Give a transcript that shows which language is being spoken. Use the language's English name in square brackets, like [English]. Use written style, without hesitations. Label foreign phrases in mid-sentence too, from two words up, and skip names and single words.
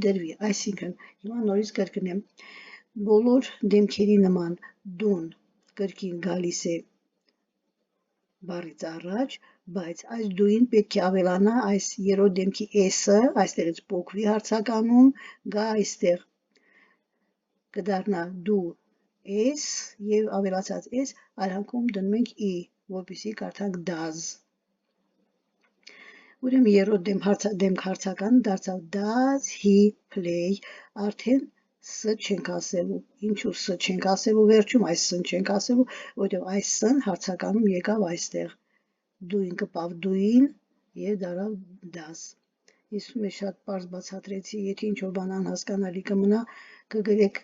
[Armenian] դրվի, այսինքն, հիմա նորից կրկնեմ, բոլոր դեմքերի նման դուն կրկին գալիս է բառից առաջ, բայց այս դուին պետք է ավելանա այս երրորդ դեմքի s-ը, այստեղից փոքվի հարցականում, գա այստեղ, կդառնա դու s եւ ավելացած s արանքում դնում ենք i, որպեսզի կարդանք does։ Ուրեմն երրորդ դեմք հարցականը դարձավ [English] does he play, [Armenian] արդեն s չենք ասելու, ինչու s չենք ասելու վերջում, այս s-ն չենք ասելու, որովհետև այս s-ն հարցականում եկավ այստեղ, դուին կպավ դուին եւ դառավ does։ Իսում է շատ պարզ բացատրեցի, եթե ինչ-որ բան անհասկանալի կմնա, կգրեք,